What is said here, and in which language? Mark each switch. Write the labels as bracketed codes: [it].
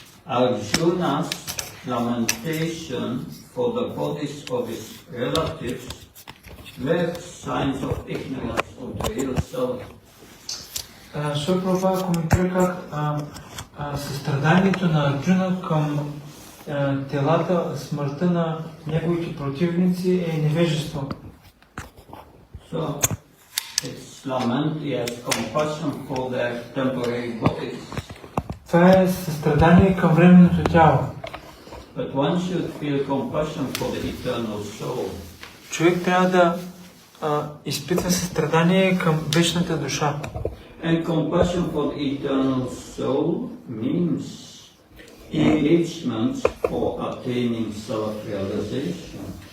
[en] Arjuna's lamentation for the bodies of his relatives were signs of ignorance of the real self. [bg] Шри Прабхупада коментира как състраданието на Арджуна към телата, смъртта на неговите противници е невежество. [en] So, it's lament, he has compassion for their temporary bodies. [bg] Това е състрадание към временното тяло. [en] But one should feel compassion for the eternal soul. [bg] Човек трябва да изпитва състрадание към вечната душа. [en] And compassion for the eternal soul means engagement for attaining self-realization.